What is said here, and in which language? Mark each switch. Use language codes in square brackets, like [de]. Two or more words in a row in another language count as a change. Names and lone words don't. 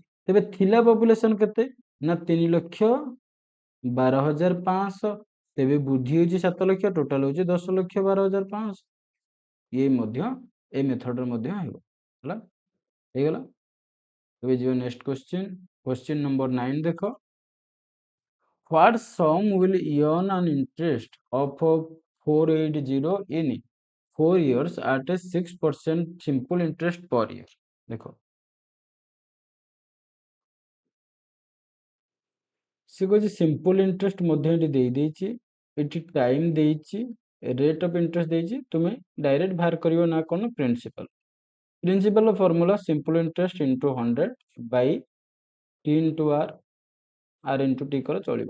[or] ତେବେ ଥିଲା ପପୁଲେସନ କେତେ ନା 3,12,500। ତେବେ ବୃଦ୍ଧି ହେଉଛି 7 ଲକ୍ଷ, ଟୋଟାଲ ହେଉଛି 10,12,500। ଇଏ ମଧ୍ୟ ଏ ମେଥଡରେ ମଧ୍ୟ ହେବ। ହେଲା, ହେଇଗଲା। ଏବେ ଯିବା [en] next question. question number [or] 9 ଦେଖ। [en] What sum will earn an interest of 480 in 4 years at a 6% simple interest per year? [or] ଦେଖ, ସେ କହୁଛି [en] simple interest [or] ମଧ୍ୟ ଏଠି ଦେଇଛି, ଏଠି ଟାଇମ ଦେଇଛି, [en] rate of interest [or] ଦେଇଛି। ତୁମେ ଡାଇରେକ୍ଟ ବାହାର କରିବ ନା କ'ଣ? ପ୍ରିନ୍ସିପାଲ। [en] principal formula simple interest into 100 by T into R into T [or] କର ଚଳିବ।